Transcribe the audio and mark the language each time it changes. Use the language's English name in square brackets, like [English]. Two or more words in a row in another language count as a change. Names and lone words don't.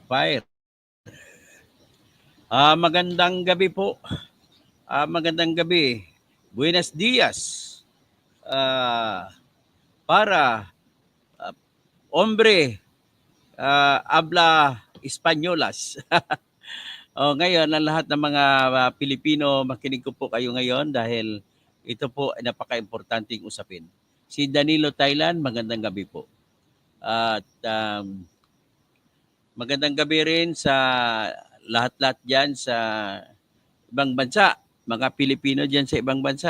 [English] Fire. Magandang gabi po. [Filipino] Magandang gabi. [Spanish] Buenos dias. Para hombre habla Españolas. [Filipino] Ngayon, ang lahat ng mga Pilipino, makinig ko po kayo ngayon dahil ito po ay napaka-importanting usapin. Si Danilo Thailand, magandang gabi po. At magandang gabi rin sa lahat-lahat dyan sa ibang bansa, mga Pilipino dyan sa ibang bansa.